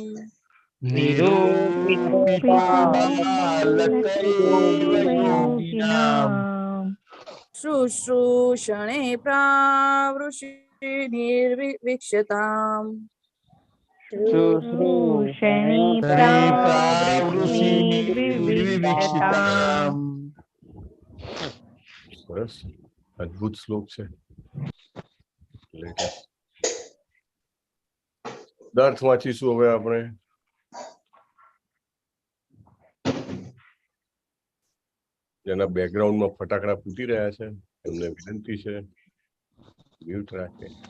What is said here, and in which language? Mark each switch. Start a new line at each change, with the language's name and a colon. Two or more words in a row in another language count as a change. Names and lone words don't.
Sanskrit: निरूपितो बालक एव योगिनाम् शुश्रूषणे प्रावृषि निर्विवीक्षताम् शुश्रूषणे प्रावृषि निर्विवीक्षताम्
Gujarati: સરસ અદ્ભુત શ્લોક છે. અર્થ વાંચીશું હવે આપણે. જેના બેકગ્રાઉન્ડમાં ફટાકડા ફૂટી રહ્યા છે એમને વિનંતી છે મ્યુટ રાખે.